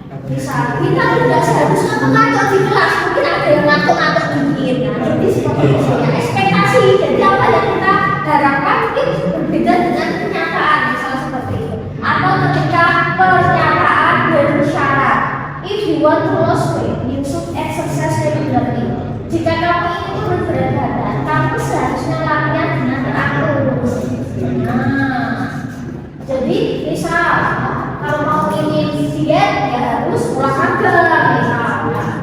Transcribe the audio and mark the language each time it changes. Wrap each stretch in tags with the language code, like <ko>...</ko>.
<id>Misal kita tidak seharusnya mengatur di kelas, mungkin ada yang ngantuk-ngantuk dikit. Nah, jadi seperti itu ya ekspektasi. Jadi apa yang kita harapkan mungkin berbeda dengan kenyataan, misal seperti itu. Atau ketika pernyataan bersyarat,</id> <en>if you want to lose weight, you should exercise regularly.</en> <id>Jika kamu ingin turun berat badan, kamu seharusnya latihan dengan teratur. Nah, jadi misal kalau mau ingin diet ya harus olahraga misal.</id>